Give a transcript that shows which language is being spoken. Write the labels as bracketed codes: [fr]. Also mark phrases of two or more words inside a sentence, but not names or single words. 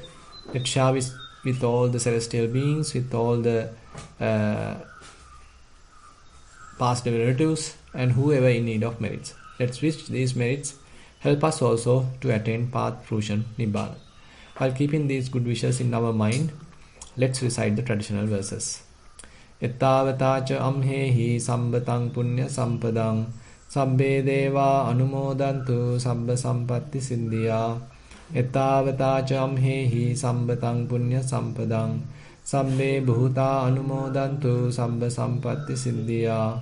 [en] Let's share with all the celestial beings, with all the past relatives and whoever in need of merits. Let's wish these merits help us also to attain path fruition Nibbana. While keeping these good wishes in our mind, let's recite the traditional verses. [pi] Ettavatacha amhehi sambatang punya sampadang sabbe deva anumodantu sabba sampatti siddhya. Ettavatacha amhehi sambatang punya sampadang sabbe bhuta anumodantu sabba sampatti siddhya.